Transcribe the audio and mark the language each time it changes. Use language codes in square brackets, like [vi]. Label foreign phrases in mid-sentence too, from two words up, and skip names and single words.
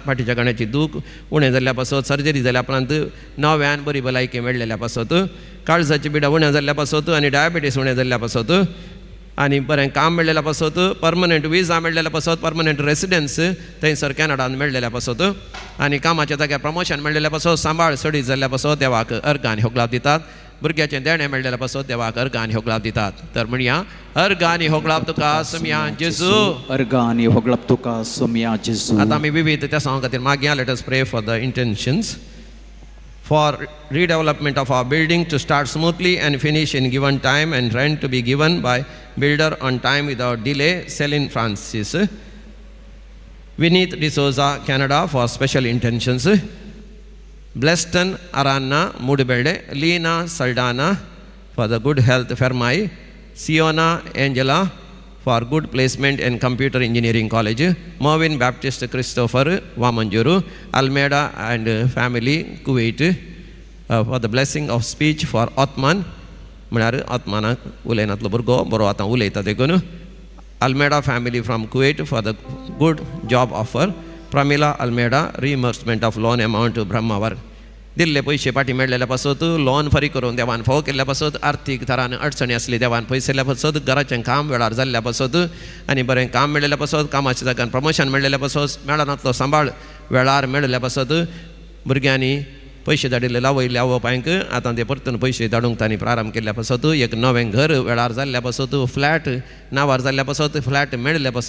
[kok] फाटीच्या गाण्याची दूख उणें जाल्ल्या पासत सर्जरी जाल्या उपरांत नव्यान बरी भलायकी मेळ्ळेल्या पासत काळजाची पिडा उण्या जाल्ल्या पासत आनी डायबिटीस उणें जाल्ल्या पासत आनी बरें काम मेळ्ळेल्या पासत [en] permanent visa [kok] मेळ्ळेल्या पासत [en] permanent residence [kok] थंयसर कॅनडान मेळ्ळेल्या पासत आनी कामाच्या जाग्यार प्रमोशन मेळ्ळेल्या पासत सांबाळ सडी जाल्ल्या पासत देवाक अर्घ आनी होकलाभ दितात. भुरग्याचें देणें मेळ्ळेल्या पासत देवाक अर्घ आनी होकलाभ दितात. तर म्हणया अर्घ आनी होकलाभ तुका सोम्या जेजू, अर्घ आनी होकलाभ तुका सोम्या जेजू. आतां आमी विविध त्या सॉंग खातीर मागया. [en] let us pray for the intentions for redevelopment of our building to start smoothly and finish in given time and rent to be given by builder on time without delay. Celine Francis. Vineet D'Souza, Canada, for special intentions. Bleston Aranna Mudibelde, Lena Saldana for the good health Fermai, Siona Angela for good placement in computer engineering college, Marvin Baptist Christopher Vamanjuru, Almeida and family Kuwait for the blessing of speech for Othman, [kok] म्हळ्यार आत्मानाक उलयनातलो भुरगो बरो आतां उलयता देखून. [en] Almeida family from Kuwait for the good job offer, Pramila Almeida reimbursement of loan amount to Brahmavar. [kok] दिल्ले पैसे पाठी मेळ्ळेल्या पासत लोन फारीक करून देवान फावो केल्ल्या पासत आर्थीक तरान अडचणी आसली देवान पयस येयल्या पासत घराचें काम वेळार जाल्ल्या पासत आनी बरें काम मेळ्ळेल्या पासत कामाच्या जाग्यार प्रमोशन मेळ्ळेल्या पासत मेळनातलो सांबाळ वेळार मेळ्ळेल्या पासत भुरग्यांनी पयशे धाडिल्ले लावयले आवय बापायक आतां ते परतून पयशे धाडूंक तांणी प्रारंभ केल्ल्या पासत एक नवें घर वेळार जाल्ल्या पासत फ्लॅट नांवार जाल्ल्या पासत फ्लॅट मेळ्ळेल्या पासत